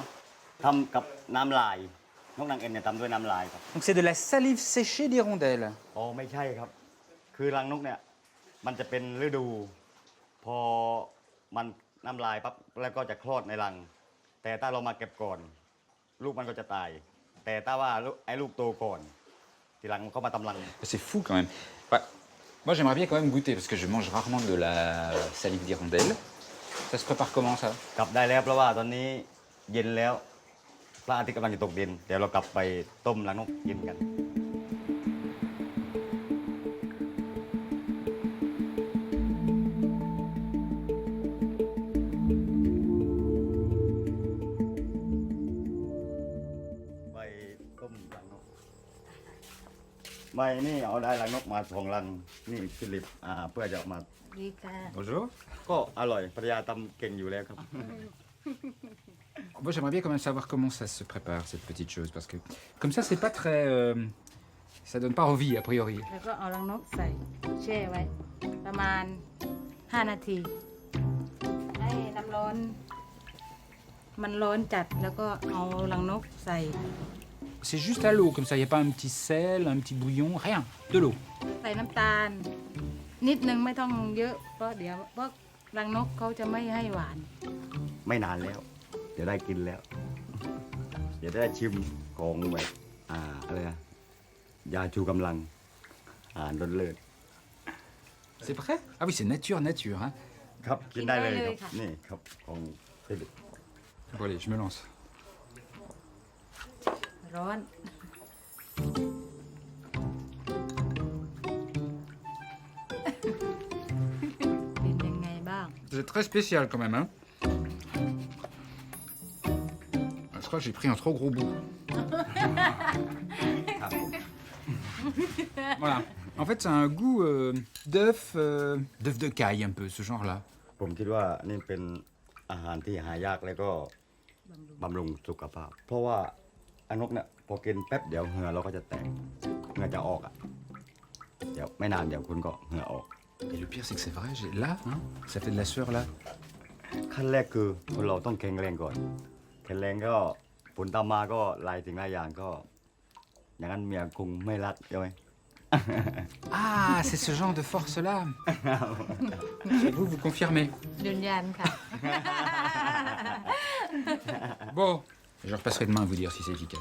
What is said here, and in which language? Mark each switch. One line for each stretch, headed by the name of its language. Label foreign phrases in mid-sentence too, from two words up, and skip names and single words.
Thai: ทำกับน้ำลายนกนางเอ็นเนี่ยทำด้วยน้ำลายครับ
French: Donc c'est de la salive séchée d'hirondelle.
Thai: อ๋อไม่ใช่ครับ คือรังนกเนี่ยมันจะเป็นฤดู พอมันน้ำลายปั๊บแล้วก็จะคลอดในรัง แต่ถ้าเรามาเก็บก่อน ลูกมันก็จะตาย แต่ถ้าว่าไอ้ลูกโตก่อนทีหลังมันเข้ามาทำรัง
French: C'est fou quand même. Bah, moi j'aimerais bien quand même goûter parce que je mange rarement de la salive d'hirondelle. Ça se prépare comment ça?
Thai: กลับได้แล้วเพราะว่าตอนนี้เย็นแล้วพระอาทิตย์กำลังจะตกดิน เดี๋ยวเรากลับไปต้มรังนกกินกัน ไปต้มรังนกไม่นี่เอาได้รังนกมา2 รังนี่ฟิลิปเพื่อจะเอามา
French: Bonjour.
Thai: ก็อร่อยภรรยาทำเก่งอยู่แล้วครับ
French: Moi, j'aimerais bien quand même savoir comment ça se prépare, cette petite chose, parce que comme ça, Ça donne pas envie, a priori.
Thai: แล้วก็เอารังนกใส่แช่ไว้ ประมาณ 5 นาที ให้น้ำร้อน มันร้อนจัดแล้วก็เอารังนกใส่
French: C'est juste à l'eau, comme ça, il n'y a pas un petit sel, un petit bouillon, rien. De l'eau.
Thai: ใส่น้ำตาล นิดนึงไม่ต้องเยอะ เพราะเดี๋ยวพวกรังนกเขาจะไม่ให้หวาน ไม่นานแล้ว เดี๋ยวได้กินแล้ว เดี๋ยวได้ชิมของแบบอะไรนะยาชูกำลังอาหารรสเลิศ
French: C'est prêt? Ah oui, c'est nature, nature. Hein.
Thai: ครับ กินได้เลย กินได้เลย ครับ ค่ะ นี่ครับของฟิลิป
French: Bon, allez, je me lance.
Thai: ร้อน เป็นยังไงบ้าง
French: C'est très spécial quand même, hein. Je crois que j'ai pris un trop gros bout. Voilà. En fait, c'est un goût d'œuf de caille un peu, ce genre-là.
Thai: ผมคิดว่านี่เป็นอาหารที่หายากแล้วก็บำรุงสุขภาพ เพราะว่าอนกเนี่ยพอกินแป๊บเดี๋ยวเหงื่อเราก็จะแตกเหงื่อจะออกอ่ะ เดี๋ยวไม่นานเดี๋ยวคุณก็เหงื่อออก
French: Et le pire, c'est que c'est vrai, là, hein, ça fait de la sueur là.
Thai: ขั้นแรกคือคนเราต้องแข็งแรงก่อน แข็งแรงก็ผลตามมาก็หลายสิ่งหลายอย่างก็ อย่างนั้นเมียคงไม่รักใช่ไหม
French: Ah, c'est ce genre de force-là. Et vous confirmez.
Thai: ยืนยันค่ะ
French: Bon, je repasserai demain à vous dire si c'est efficace.